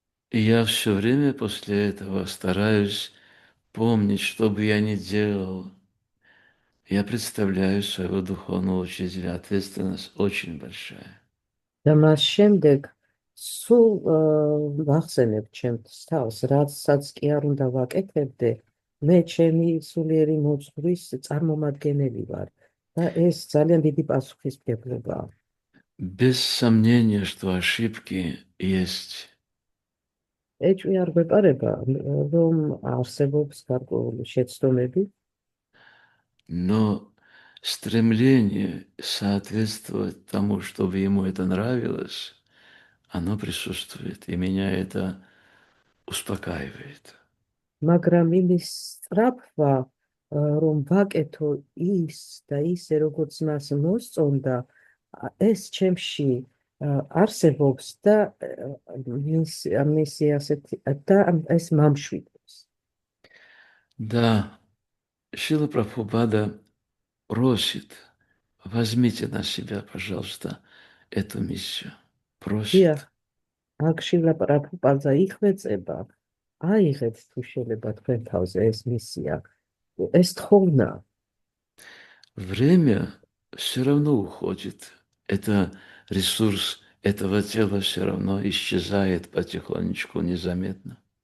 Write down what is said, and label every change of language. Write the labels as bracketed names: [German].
[Russian] И я все время после этого стараюсь помнить, что бы я ни делал. Я представляю своего духовного учителя. Ответственность очень большая. [Georgian] და მას შემდეგ სულ ვახსენებ ჩემს თავს, რაცაც კი არ უნდა ვაკეთებდე, მე ჩემი სულიერი მოძღვრის წარმომადგენელი ვარ და ეს ძალიან დიდი პასუხისმგებლობაა. [Russian] Без сомнения, что ошибки есть. [Georgian] ეჭვი არ გვეპარება, რომ არსებობს გარკვეული შეცდომები, [Russian] Но стремление соответствовать тому, чтобы ему это нравилось, оно присутствует, и меня это успокаивает. [Georgian] მაგრამ იმის სწრაფვა, რომ ვაკეთო ის და ისე, როგორც მას მოსწონდა, ეს ჩემში არსებობს და მისი ასეთი და ეს მამშვიდობს. [Russian] Да, Шрила Прабхупада просит: возьмите на себя, пожалуйста, эту миссию. Просит. [Georgian] აქ შრილა პრაბჰუპადა იხვეწება, აიღეთ თუ შეიძლება თქვენ თავზე ეს მისია, ეს თხოვნა. [Russian] Время все равно уходит. Это ресурс этого тела все равно исчезает потихонечку, незаметно.